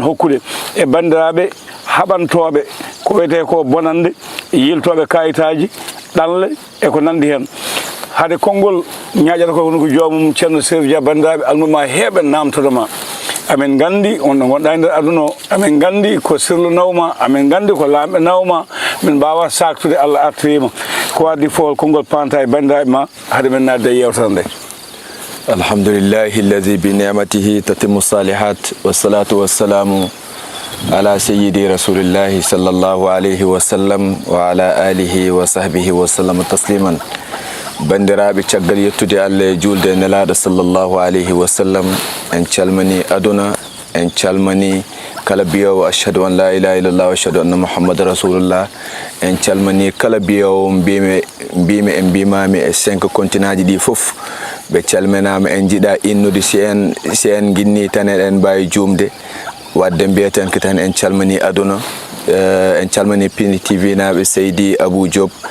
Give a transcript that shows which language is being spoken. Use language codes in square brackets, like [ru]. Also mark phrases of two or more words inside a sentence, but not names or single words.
[ff] hokkude e bandiraɓe haɓantoɓe ko wiyete ko bonande yiltoɓe kayitaji ɗanle e ko nandi hen haade konngol ñaƴata ko hono ko joomum ceerno Chérif Dia bandiraɓe almuma heeɓe namtodoma amen gandi on ɗo gonɗa e nder aduna o amen gandi ko sirlu nawma amen gandi ko lamɓe nawma min mbawa saktude Allah artirima ko waddi fo konngol panta e bandiraɓe ma haade men nadde e yewtere nde [ar] الحمد لله الذي بنعمته تتم الصالحات والصلاة والسلام على سيدي رسول الله صلى الله عليه وسلم وعلى آله وصحبه وسلم [ff] tasliman bandiraɓe caggal yettude Allah e julde nelaɗo [ar] صلى الله عليه وسلم [ff] en calmani aduna en calmani kala biyowo [ar] أشهد أن لا إله إلا الله وأشهد أن محمدا رسول الله [ff] en calmani kala biyowo mbimi e mbimami e 5 continent ji ɗi foof ɓe calminama en jiiɗa innude si en guinni tan eɗen mbawi jumde wadde mbiyeten ko tan en calmani aduna en calmani Pindi TV naɓe Seydi Abou Diop